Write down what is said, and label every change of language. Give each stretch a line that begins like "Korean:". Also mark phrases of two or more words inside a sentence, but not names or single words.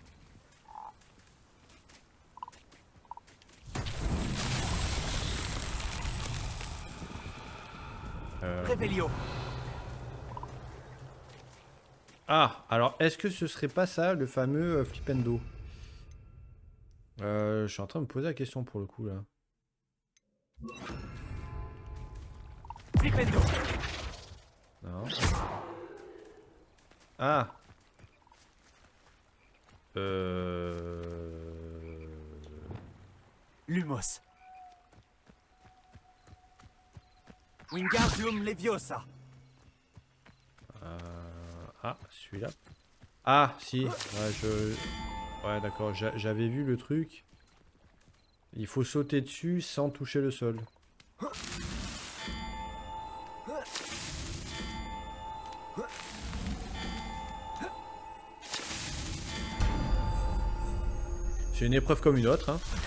French: Revelio. Ah, alors est-ce que ce serait pas ça le fameux Flipendo? Je suis en train de me poser la question pour le coup là. Flipendo. Non. Ah. Lumos. Wingardium Leviosa. Ah, celui-là. Ah, si. Ouais, ouais d'accord, j'avais vu le truc. Il faut sauter dessus sans toucher le sol. C'est une épreuve comme une autre, hein.